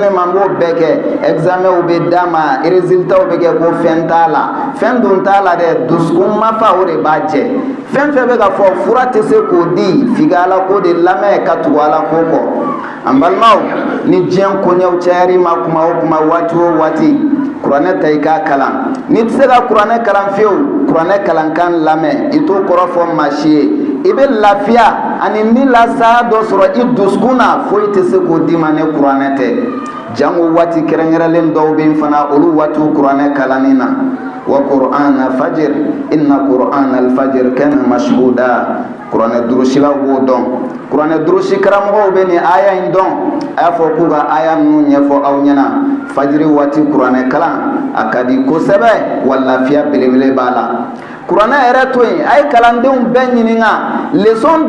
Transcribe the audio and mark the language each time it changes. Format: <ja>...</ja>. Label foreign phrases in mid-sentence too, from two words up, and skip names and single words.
<bm>ne ma n b'o bɛɛ kɛ examenw bɛ d'a ma résultats bɛ kɛ ko fɛn t'a la fɛn dun t'a la dɛ dusukun mafa o de b'a jɛ fɛn fɛn bɛ ka fɔ fura tɛ se k'o di f'i ka ala ko de lamɛn ka tugu ala ko kɔ an balimaw ni diɲɛ koɲɛw cayar'i ma kuma o kuma waati o waati kuranɛ ta i k'a kalan n'i tɛ se ka kuranɛ kalan fiyewu kuranɛ kalankan lamɛn i t'o kɔrɔ fɔ maa si ye i bɛ lafiya ani ni lasaya dɔ sɔrɔ i dusukun na foyi tɛ se k'o d'i ma ni kuranɛ tɛ jango waati kɛrɛnkɛrɛnlen dɔw bɛ yen fana olu waatiw kuranɛ kalanni na</bm> <ar>وقرآن فجر إن قرآن الفجر كان مشهودا</ar> <bm>kuranɛ durusilaw b'o dɔn kuranɛ durusi karamɔgɔw bɛ nin aya in dɔn a y'a fɔ k'u ka aya ninnu ɲɛfɔ aw ɲɛna fajiri waati kuranɛ kalan a ka di kosɛbɛ wa lafiya belebele b'a la kuranɛ yɛrɛ to yen a ye kalandenw bɛɛ ɲininka leçon</bm>